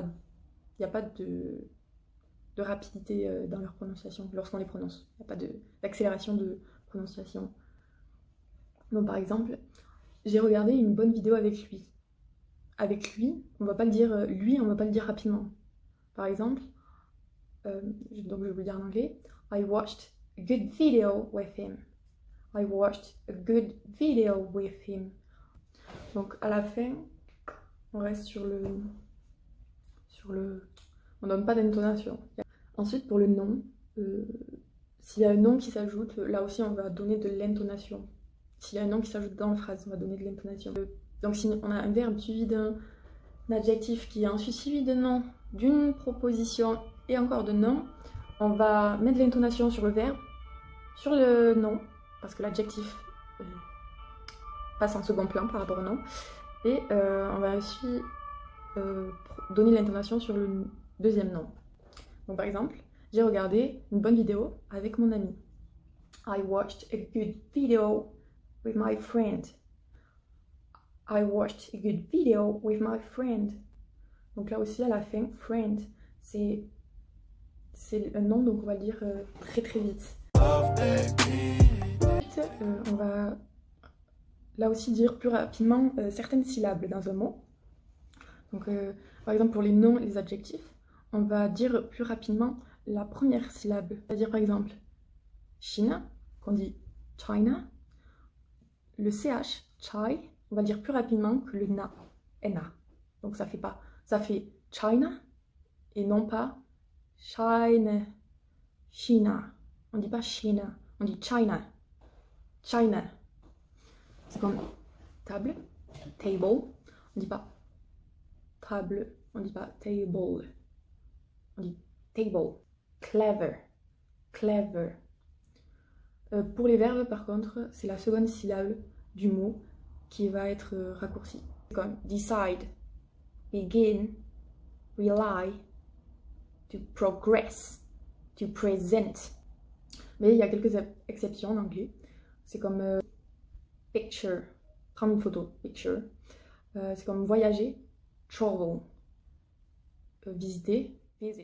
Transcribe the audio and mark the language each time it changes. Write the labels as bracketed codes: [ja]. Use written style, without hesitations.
[fr] Il n'y a pas de rapidité dans leur prononciation lorsqu'on les prononce. Il n'y a pas d'accélération de prononciation. Donc par exemple, j'ai regardé une bonne vidéo avec lui. Avec lui, on va pas le dire lui, on va pas le dire rapidement. Par exemple, donc je vais vous le dire en anglais. [en] I watched a good video with him. I watched a good video with him. [fr] Donc à la fin, on reste sur le on donne pas d'intonation. Ensuite pour le nom, s'il y a un nom qui s'ajoute, là aussi on va donner de l'intonation. S'il y a un nom qui s'ajoute dans la phrase, on va donner de l'intonation. Donc si on a un verbe suivi d'un adjectif qui est ensuite suivi de nom, d'une proposition et encore de nom, on va mettre de l'intonation sur le verbe, sur le nom, parce que l'adjectif passe en second plan par rapport au nom, et on va aussi donner l'intonation sur le deuxième nom. Donc par exemple, j'ai regardé une bonne vidéo avec mon ami. [en] I watched a good video with my friend. I watched a good video with my friend. [fr] Donc là aussi à la fin, friend, c'est un nom, donc on va le dire très très vite. Ensuite, on va là aussi dire plus rapidement certaines syllabes dans un mot. Donc par exemple pour les noms et les adjectifs, on va dire plus rapidement la première syllabe. C'est-à-dire par exemple Chine, qu'on dit China. Le CH, chai, on va dire plus rapidement que le na. NA. Donc ça fait pas, ça fait China et non pas China. China. On dit pas China, on dit China. China. C'est comme table, table. On dit pas table, on dit pas table. On dit table. Clever. Clever. Pour les verbes, par contre, c'est la seconde syllabe du mot qui va être raccourcie. Comme decide, begin, rely, to progress, to present. Mais il y a quelques exceptions en anglais. C'est comme picture, prendre une photo, picture. C'est comme voyager, travel, visiter, visit.